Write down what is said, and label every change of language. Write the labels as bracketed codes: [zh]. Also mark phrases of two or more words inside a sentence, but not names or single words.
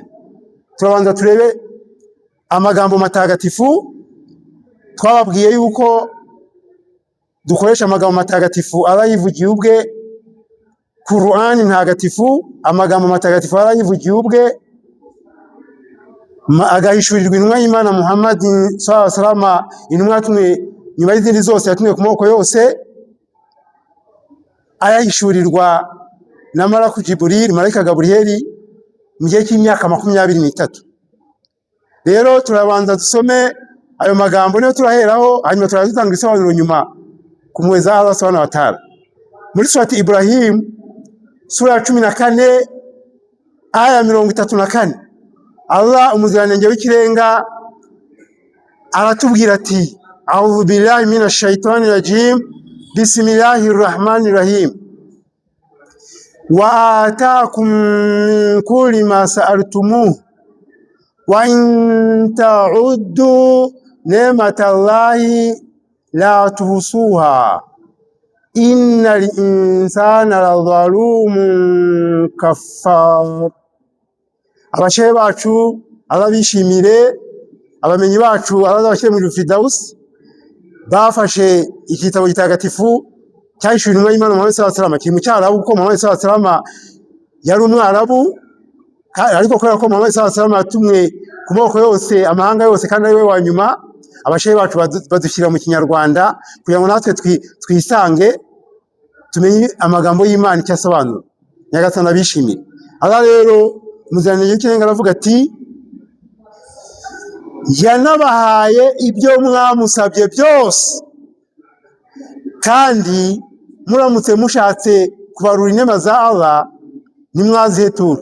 [rw] Turabanza turebe amagambo matagatifu. Twababwiye yuko dukoresha amagambo matagatifu Allah yivugiye ubwe. Qur'ani ntagatifu, amagambo matagatifu Allah yivugiye ubwe, agahishurirwa intumwa y'Imana Muhammad [ar] صلى الله عليه وسلم, [rw] intumwa yatumwe nyuma y'izindi zose, yatumwe ku moko yose, ayahishurirwa na Malaku Jibril, Malaika Gabriel, mu gihe cy'imyaka 23. Rero turabanza dusome ayo magambo, niyo turaheraho, hanyuma turazitanga ibisobanuro nyuma ku mpuhwe za [ar] الله سبحانه وتعالى. [rw] Muri surati Ibrahim sura ya 14 aya 34, Allah umuziranenge w'ikirenga aratubwira ati, [ar] أعوذ بالله من الشيطان الرجيم، بسم الله الرحمن الرحيم, وآتاكم من كل ما سألتموه وإن تعدوا نعمة الله لا تحصوها إن الإنسان لظلوم كفار. [rw] Abashehe bacu ababishimire, abamenyi bacu abazabashyire mu Firdaus, bafashe igitabo gitagatifu cyahishuriwe intumwa y'Imana Muhammad [ar] صلى الله عليه وسلم, [rw] kiri mu Cyarabu, kuko Muhammad [ar] صلى الله عليه وسلم [rw] yari Umwarabu, ariko kubera ko Muhammad [ar] صلى الله عليه وسلم [rw] yatumwe ku moko yose, amahanga yose, kandi ari we wa nyuma, abashehe bacu badushyira mu Kinyarwanda kugira ngo natwe twisange, tumenye amagambo y'Imana icyo asobanura. Nyagasani abishimire. Allah rero umuziranenge w'ikirenga aravuga ati, yanabahaye ibyo mwamusabye byose, kandi muramutse mushatse kubarura inema za Allah nimwazihetura.